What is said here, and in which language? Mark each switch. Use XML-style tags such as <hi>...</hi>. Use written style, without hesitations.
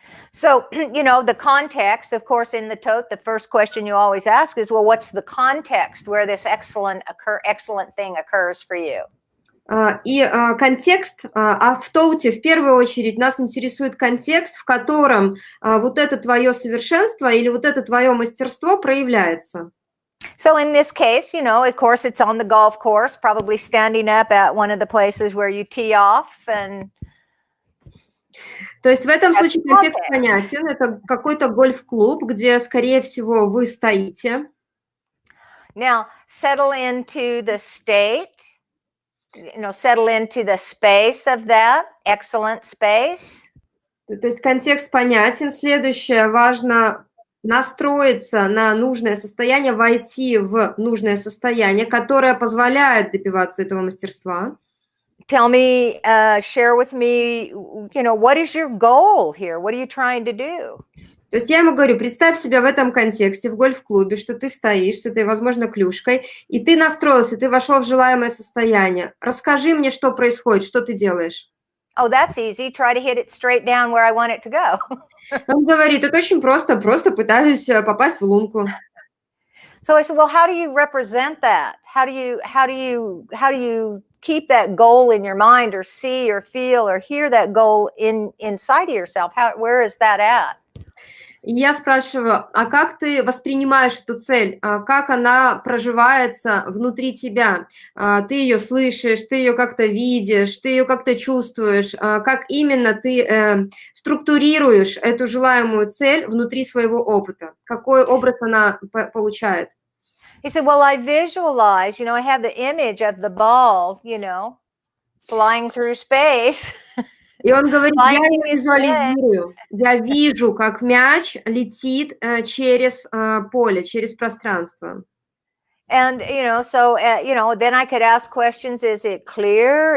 <en>So, the context, of course, in the tote, the first question you always ask is, well, what's the context where this excellent thing occurs for you?</en> <ru>И контекст, в тоуте в первую очередь нас интересует контекст, в котором вот это твое совершенство или вот это твое мастерство проявляется.</ru> <en>So in this case, of course, it's on the golf course, probably standing up at one of the places where you tee off and...</en> <ru>То есть в этом случае контекст понятен, это какой-то гольф-клуб, где, скорее всего, вы стоите.</ru> <en>Now, settle into the state, settle into the space of that, excellent space.</en> <ru>То есть контекст понятен. Следующее, важно настроиться на нужное состояние, войти в нужное состояние, которое позволяет добиваться этого мастерства.</ru> <en>Tell me, share with me, what is your goal here? What are you trying to do?</en> <ru>То есть я ему говорю, представь себя в этом контексте, в гольф-клубе, что ты стоишь с этой, возможно, клюшкой, и ты настроился, ты вошел в желаемое состояние. Расскажи мне, что происходит, что ты делаешь.</ru> <en>Oh, that's easy. Try to hit it straight down where I want it to go.</en> <ru>Он говорит, это очень просто пытаюсь попасть в лунку.</ru> <en>So I said, well, how do you represent that? How do you keep that goal in your mind, or see or feel or hear that goal inside of yourself? Where is that at?</en> <ru>И я спрашиваю, а как ты воспринимаешь эту цель? Как она проживается внутри тебя? Ты ее слышишь, ты ее как-то видишь, ты ее как-то чувствуешь? Как именно ты структурируешь эту желаемую цель внутри своего опыта? Какой образ она получает?</ru> <en>He said, well, I visualize, I have the image of the ball, flying through space.</en> <ru>И он говорит, я ее визуализирую, я вижу, как мяч летит через поле, через пространство.</ru> <en>And, so, then I could ask questions. Is it clear?</en>